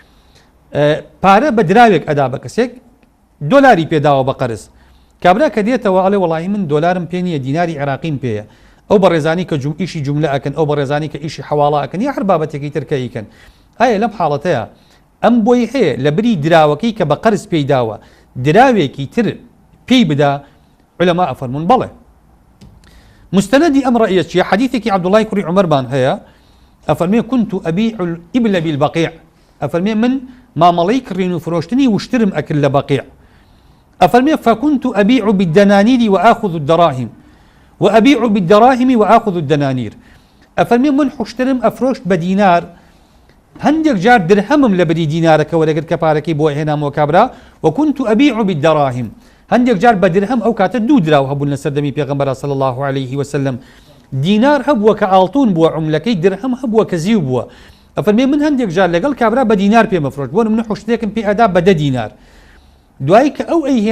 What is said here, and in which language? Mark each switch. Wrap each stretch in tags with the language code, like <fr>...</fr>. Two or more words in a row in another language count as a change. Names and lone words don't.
<ckb>پارە بە دراوێک ئەدا بە کەسێک دۆلاری پێداوە بە قەرز کابرا کە دێتەوە ئەڵێ وەڵاهی من دۆلارم پێ نییە دیناری عێراقیم پێیە ئەو بە ڕێزانی کە ئیشی جوملە ئەکەن ئەو بە ڕێزانی کە ئیشی حەواڵە ئەکەن یا هەر بابەتێکی ترکەیکەن ئایا لەم حاڵەتەیە ئەم بۆی هەیە لە بری دراوەکەی کە بە قەرز پێی داوە دراوێکی تر پێی بدا علەما ئەفەرمون بەڵێ مستندی ئەم ڕەئیە چیە حەدیثێکی عەبدوڵای کوڕی عومەرمان هەیە ئەفەرمێ</ckb> <ar>كنت أبيع الإبل بالبقيع</ar> <ckb>ئەفەرمێ من مامەڵەی کڕین و فرۆشتنی وشترم ئەکرد لە بەقیع ئەفەرمێ</ckb> <ar>فكنت أبيع بالدنانير وآخذ الدراهم وأبيع بالدراهم وآخذ الدنانير</ar> <ckb>ئەفەرمێ من حشترم ئەفرۆشت بە دینار هەندێک جار درهەمم لە بری دینارەکە وەرەگرت کە پارەکەی بۆ هێنامەوە کابرا</ckb> <ar>وكنت أبيع بالدراهم</ar> <ckb>هەندێک جار بە درهەم ئەو کاتە دوو دراو هەبوون لە سەردەمی پێغەمبەر</ckb> <ar>صلی الله عليه وسلم</ar> <ckb>دینار هەبووە کە ئاڵتون بووە عوملەکەی درهەم هەبووە کە زیو بووە ئەفەرمێ من هەندێک جار لەگەڵ کابرا بە دینار پێمەفرۆشت بۆ من حشتێکم پێ ئەدا بە 10 دینار دوایی کە ئەو</ckb>